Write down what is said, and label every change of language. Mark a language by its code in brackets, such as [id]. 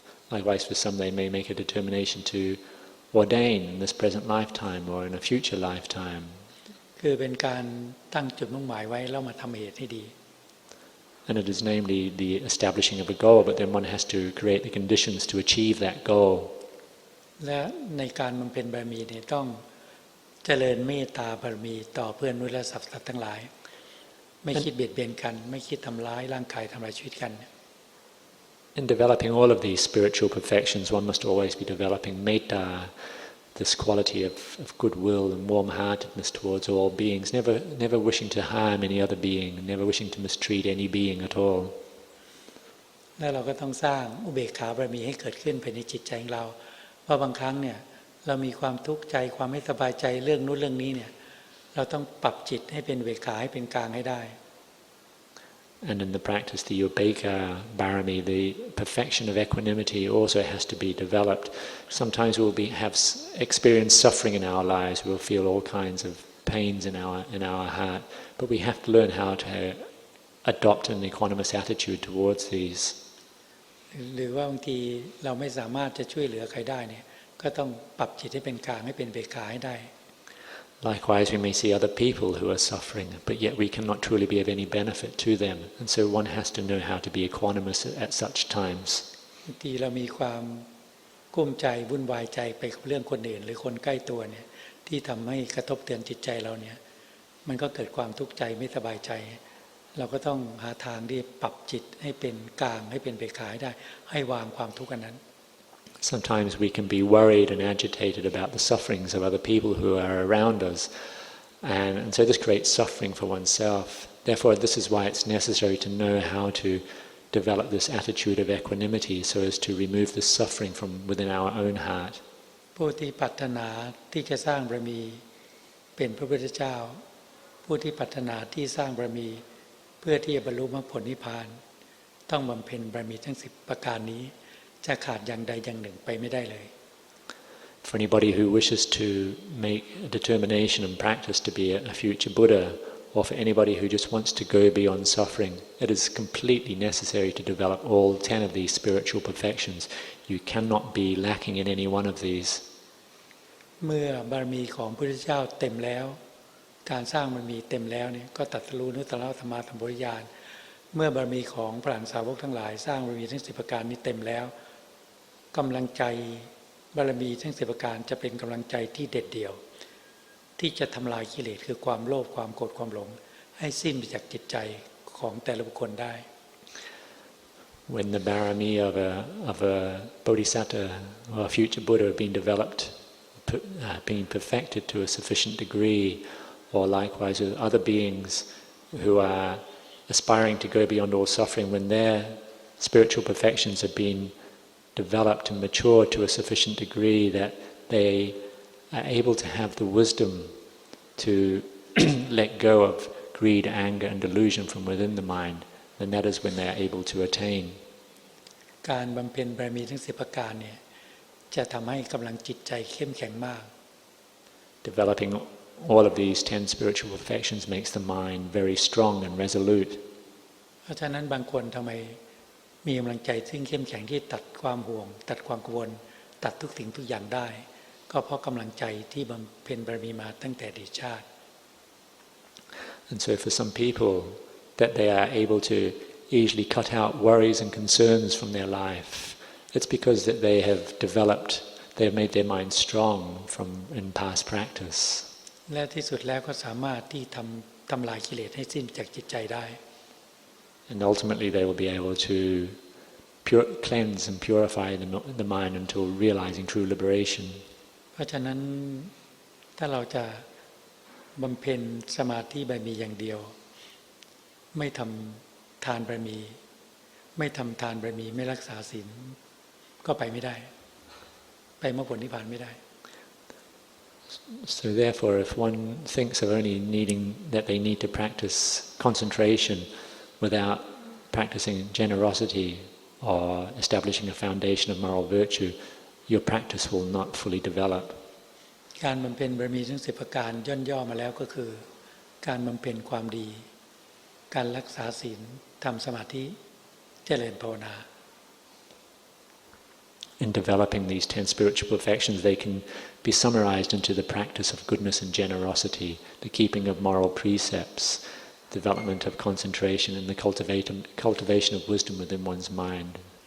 [en] Likewise, for some, they may make a determination to ordain in this present lifetime or in a future lifetime. [th] คือเป็นการตั้งจุดมุ่งหมายไว้แล้วมาทำเหตุให้ดี [en] And it is namely the establishing of a goal, but then one has to create the conditions to achieve that goal. [th] และในการบำเพ็ญบารมีเนี่ยต้องเจริญเมตตาบารมีต่อเพื่อนมนุษย์และสัตว์ทั้งหลายไม่คิดเบียดเบียนกันไม่คิดทำร้ายร่างกายทำลายชีวิตกัน [en] In developing all of these spiritual perfections, one must always be developing metta, this quality of goodwill and warm-heartedness towards all beings, never wishing to harm any other being, never wishing to mistreat any being at all. [th] แล้วเราก็ต้องสร้างอุเบกขาบารมีให้เกิดขึ้นภายในจิตใจของเราเพราะบางครั้งเนี่ยเรามีความทุกข์ใจความไม่สบายใจเรื่องนู้นเรื่องนี้เนี่ยเราต้องปรับจิตให้เป็นอุเบกขาให้เป็นกลางให้ได้ [en] And in the practice, the upekkha barami, the perfection of equanimity also has to be developed. Sometimes we'll have experienced suffering in our lives, we'll feel all kinds of pains in our heart, but we have to learn how to adopt an equanimous attitude towards these. [th] หรือว่าบางทีเราไม่สามารถจะช่วยเหลือใครได้เนี่ยก็ต้องปรับจิตให้เป็นกลางให้เป็นอุเบกขาให้ได้ [en] Likewise, we may see other people who are suffering, but yet we cannot truly be of any benefit to them. And so one has to know how to be equanimous at such times. [th] บางทีเรามีความ กุ้มใจวุ่นวายใจไปกับเรื่องคนอื่นหรือคนใกล้ตัวเนี่ยที่ทำให้กระทบเตือนจิตใจเราเนี่ยมันก็เกิดความทุกข์ใจไม่สบายใจเราก็ต้องหาทางที่ปรับจิตให้เป็นกลางให้เป็นเบกขาให้ได้ให้วางความทุกข์อันนั้น [en] Sometimes we can be worried and agitated about the sufferings of other people who are around us, and so this creates suffering for oneself. Therefore, this is why it's necessary to know how to develop this attitude of equanimity so as to remove the suffering from within our own heart. [th] ผู้ที่ปรารถนาที่จะสร้างบารมีเป็นพระพุทธเจ้าผู้ที่ปรารถนาที่สร้างบารมีเพื่อที่จะบรรลุมรรคผลนิพพานต้องบำเพ็ญบารมีทั้ง10ประการนี้จะขาดอย่างใดอย่างหนึ่งไปไม่ได้เลย [en] For anybody who wishes to make a determination and practice to be a future Buddha, or for anybody who just wants to go beyond suffering, it is completely necessary to develop all 10 of these spiritual perfections. You cannot be lacking in any one of these. [th] เมื่อบารมีของพระพุทธเจ้าเต็มแล้วการสร้างบารมีเต็มแล้วเนี่ยก็ตรัสรู้อนุตตรสัมมาสัมโพธิญาณเมื่อบารมีของพระอรหันตสาวกทั้งหลายสร้างบารมีทั้ง10ประการนี้เต็มแล้วกำลังใจบารมีทั้ง10ประการจะเป็นกำลังใจที่เด็ดเดี่ยวที่จะทำลายกิเลสคือความโลภความโกรธความหลงให้สิ้นไปจากจิตใจของแต่ละบุคคลได้ [en] When the barami of a bodhisattva or a future Buddha have been developed, being perfected to a sufficient degree, or likewise with other beings who are aspiring to go beyond all suffering, when their spiritual perfections have been developed and matured to a sufficient degree that they are able to have the wisdom to let go of greed, anger and delusion from within the mind, then that is when they are able to attain. [th] การบำเพ็ญบารมีทั้ง10ประการเนี่ยจะทำให้กำลังจิตใจเข้มแข็งมาก [en] Developing all of these 10 spiritual perfections makes the mind very strong and resolute. [th] เพราะฉะนั้นบางคนทำไมมีกำลังใจซึ่งเข้มแข็งที่ตัดความห่วงตัดความกังวลตัดทุกสิ่งทุกอย่างได้ก็เพราะกำลังใจที่บำเพ็ญบารมีมาตั้งแต่อดีตชาติ [en] And so for some people that they are able to easily cut out worries and concerns from their life, it's because that they have made their mind strong from in past practice. [th] และที่สุดแล้วก็สามารถที่ทำลายกิเลสให้สิ้นจากจิตใจได้ [en] And ultimately they will be able to cleanse and purify the mind until realizing true liberation. [th] เพราะฉะนั้นถ้าเราจะบำเพ็ญสมาธิบารมีอย่างเดียวไม่ทำทานบารมีไม่ทำทานบารมีไม่รักษาศีลก็ไปไม่ได้ไปมรรคผลนิพพานไม่ได้ [en] So therefore, if one thinks of only needing that they need to practice concentration without practicing generosity or establishing a foundation of moral virtue, your practice will not fully develop. [th] การบำเพ็ญบารมีทั้ง10ประการย่อมาแล้วก็คือการบำเพ็ญความดีการรักษาศีลทำสมาธิเจริญภาวนา [en] In developing these 10 spiritual perfections, they can be summarized into the practice of goodness and generosity, the keeping of moral precepts, development of concentration, and the cultivation of wisdom within one's mind.